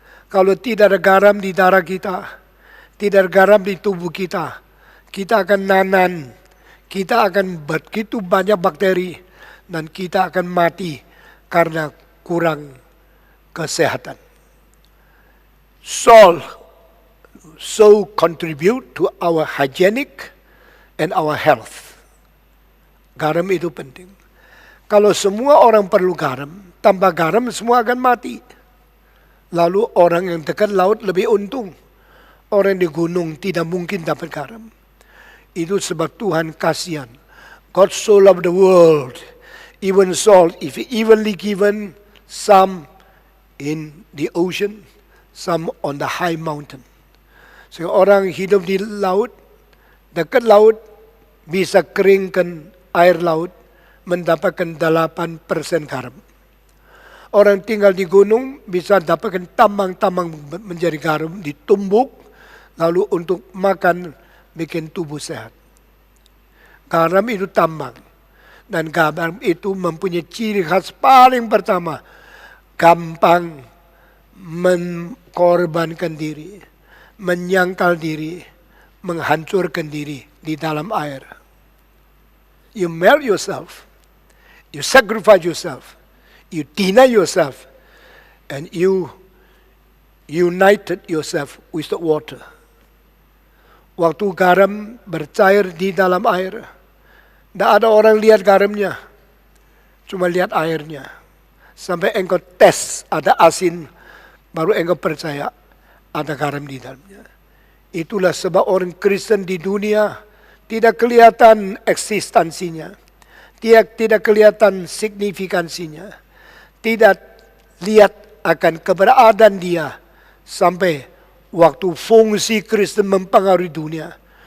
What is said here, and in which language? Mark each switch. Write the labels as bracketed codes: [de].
[id] Kalau tidak ada garam di darah kita, tidak ada garam di tubuh kita, kita akan nanan, kita akan begitu banyak bakteri, dan kita akan mati karena kurang kesehatan. [en] Salt so contribute to our hygienic and our health. [id] Garam itu penting. Kalau semua orang perlu garam, tanpa garam semua akan mati. Lalu orang yang dekat laut lebih untung. Orang di gunung tidak mungkin dapat garam. Itu sebab Tuhan kasihan. [en] God so loved the world, even salt, if evenly given, some in the ocean, some on the high mountain. [id] Sehingga orang hidup di laut, dekat laut, bisa keringkan air laut, mendapatkan 8% garam. Orang tinggal di gunung bisa dapatkan tambang-tambang menjadi garam, ditumbuk, lalu untuk makan, bikin tubuh sehat. Garam itu tambang. Dan garam itu mempunyai ciri khas paling pertama, gampang mengorbankan diri, menyangkal diri, menghancurkan diri di dalam air. [en] You melt yourself, you sacrifice yourself, you deny yourself, and you united yourself with the water. [id] Waktu garam bercair di dalam air, tidak ada orang lihat garamnya, cuma lihat airnya. Sampai engkau tes ada asin, baru engkau percaya ada garam di dalamnya. Itulah sebab orang Kristen di dunia tidak kelihatan eksistensinya, tidak kelihatan signifikansinya, tidak lihat akan keberadaan dia sampai waktu fungsi Kristen mempengaruhi dunia.